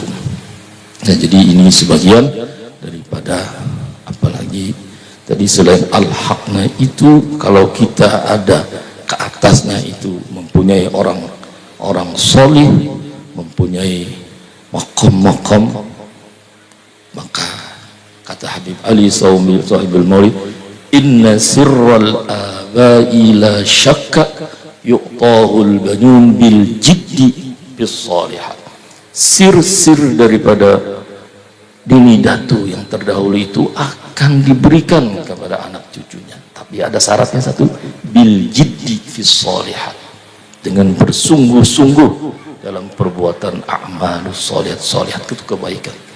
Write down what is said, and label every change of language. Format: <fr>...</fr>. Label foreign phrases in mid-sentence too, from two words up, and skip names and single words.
<bjn>Nah, jadi ini sebagian daripada apalagi tadi selain al-haqna itu kalau kita ada ke atasnya itu mempunyai orang solih, mempunyai makom, maka kata Habib Ali Sahibul Maulid,</bjn> <ar>إن سر الآباء لا شك يؤتاه البنون بالجد بالصالحات.</ar> <bjn>Sir-sir daripada dini datu yang terdahulu itu akan diberikan kepada anak cucunya, tapi ada syaratnya satu,</bjn> <ar>بالجد في الصالحات,</ar> <bjn>dengan bersungguh-sungguh dalam perbuatan</bjn> <ar>أعمال الصالحات</ar> <bjn>itu kebaikan.</bjn>